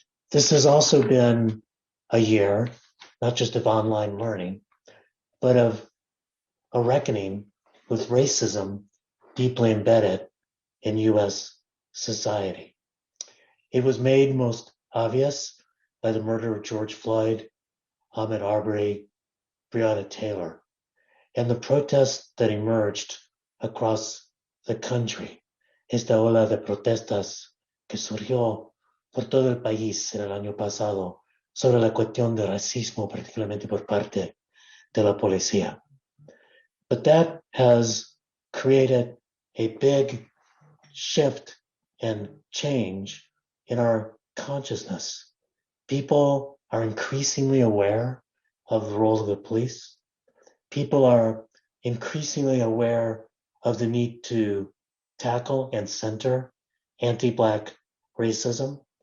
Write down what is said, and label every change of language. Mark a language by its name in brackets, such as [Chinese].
[English] This has also been a year, not just of online learning, but of a reckoning with racism deeply embedded in U.S. society. It was made most obvious by the murder of George Floyd, Ahmaud Arbery, Breonna Taylor, and the protests that emerged across the country. [Spanish] Esta ola de protestas que surgió por todo el país en el año pasado sobre la cuestión de racismo, particularmente por parte de la policía. [English] But that has created a big shift and change in our consciousness. People are increasingly aware of the role of the police. People are increasingly aware of the need to tackle and center anti-Black racism.